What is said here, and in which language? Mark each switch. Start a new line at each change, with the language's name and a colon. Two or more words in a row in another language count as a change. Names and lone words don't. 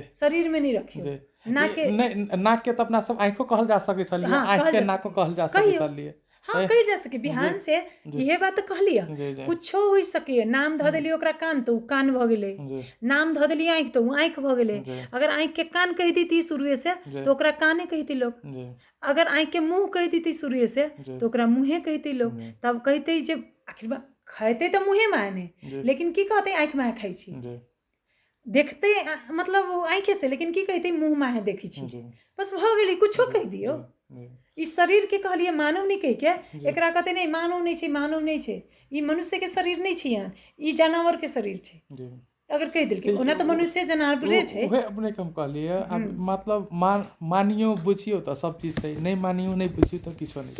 Maithili: शरीर में नहीं रखियो, जी नाक के नहीं, नाक के तो अपना सब आंखों कहल जा सके छलिए, हाँ, आंख कहल के जा नाको सके। कहल जा सके कहियो। छलिए। हाँ कही जा सके, बिहान से इहे बात तो कहलिए। जी जी कुछो हो सके, नाम ध देलिए ओकरा कान तो उ कान भ गेलै, जी नाम ध देलिए आँख तो उ आँख भ गेलै। जी अगर आँख के कान कह दी शुरुए से जी तो ओकरा काने कहती लोग। जी अगर आँख के मुंह कह दी शुरुए से जी तो ओकरा मुँहे कहती लोग। जी तब कहते जे आखिर खाते तो मुँहे माने, जी लेकिन की कहते आँख में खाई छी, जी देखते मतलब आँखे से, लेकिन की कहते मुँह में देखी छी, जी बस भ गेलै। कुछो कह दियो, ई शरीर के कहलिए मानव नहीं कह के, एकरा कहते नहीं मानव नहीं छै, मानव नहीं छै, ई मनुष्य के शरीर नहीं छै, यार ई जानवर के शरीर छै। जी अगर कह दिल के ओना तो मनुष्य जानवरे छै। उहे अपने कम कहलिए। अब मतलब मानियो बुझियो तो सब चीज छै, नहीं मानियो नहीं बुझियो तो किछो नहीं,